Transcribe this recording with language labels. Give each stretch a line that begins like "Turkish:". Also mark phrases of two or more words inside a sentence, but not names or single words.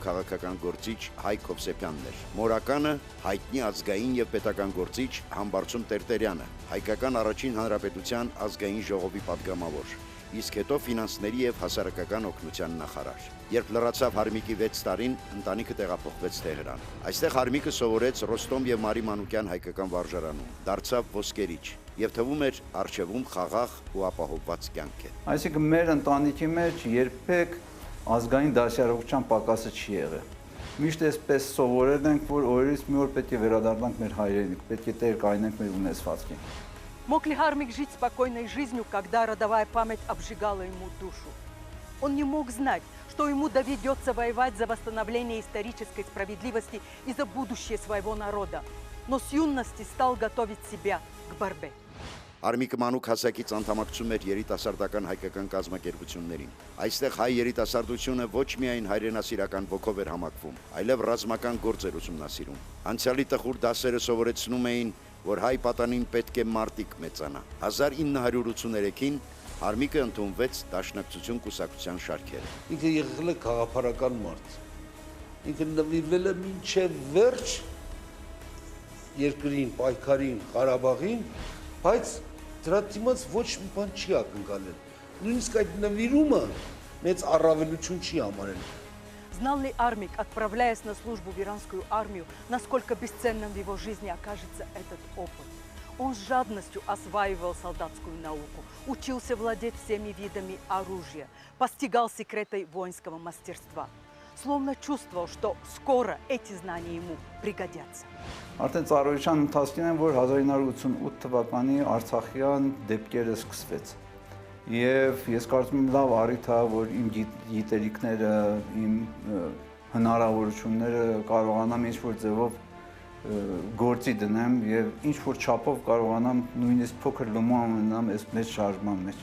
Armenian: քաղաքական գործիչ Հայկ Հովսեփյանն էր։ Մորականը հայտնի ազգային եւ պետական գործիչ Համբարձում Տերտերյանը, հայկական առաջին հանրապետության ազգային ժողովի падգամավոր, իսկ հետո ֆինանսների եւ հասարակական օգնության նախարար։ Երբ լրացավ Հարմիկի 6 տարին, ընտանիքը տեղափոխվեց Թեհրան։ Այստեղ Հարմիկը սովորեց Ռոստոմ եւ Մարի Մանուկյան հայկական վարժարանում, դարձավ ոսկերիչ եւ թվում էր արժեվում խաղաղ ու ապահովված կյանք է։ Այսինքն մեր ընտանիքի մեջ երբեք ազգային դասյարակության պակասը չի եղել։ Միշտ այսպես սովորել ենք, որ օրերից մի օր պետք է վերադառնանք մեր հայրենիք, պետք է տեր կայնենք մեր ունեցվածքին։
Russian: Мог ли Хармик жить спокойной жизнью, когда родовая память обжигала ему душу? Он не мог знать, что ему доведется воевать за восстановление исторической справедливости и за будущее своего народа. Но с юности стал готовить себя к борьбе.
Armenian: Արմիկը մանուկ հասակից անդամակցում էր երիտասարդական հայկական կազմակերպություններին։ Այստեղ հայ երիտասարդությունը ոչ միայն հայրենասիրական ոգով էր համակվում, այլև ռազմական գործեր ուսումնասիրում։ Անցյալի տխուր դասերը սովորեցնում էին, որ հայ պատանին պետք է մարտիկ մեծանա։ 1983-ին Հարմիկը ընդունվեց Դաշնակցություն կուսակցության շարքերը։ Ինքը եղել է քաղաքական մարդ։ Ինքը նվիրվել է մինչև վերջ երկրին, պայքարին, Ղարաբաղին, բայց դրա դիմաց ոչ մի բան չի ակնկալել։ Նույնիսկ այդ նվիրումը մեծ առավելություն չի համարել։
Russian: Знал ли Армик, отправляясь на службу в иранскую армию, насколько бесценным в его жизни окажется этот опыт? Он с жадностью осваивал солдатскую науку, учился владеть всеми видами оружия, постигал секреты воинского мастерства. Словно чувствовал, что скоро эти знания ему пригодятся.
Armenian: Արդեն ծառայության ընթացքին են, որ 1988 թվականի Արցախյան դեպքերը սկսվեց։ Եվ ես կարծում եմ լավ առիթ է, որ իմ գիտելիքները, իմ հնարավորությունները կարողանամ ինչ-որ ձևով գործի դնեմ եւ ինչ-որ չափով կարողանամ նույնիսկ փոքր լոմո ունենամ այս մեծ շարժման մեջ։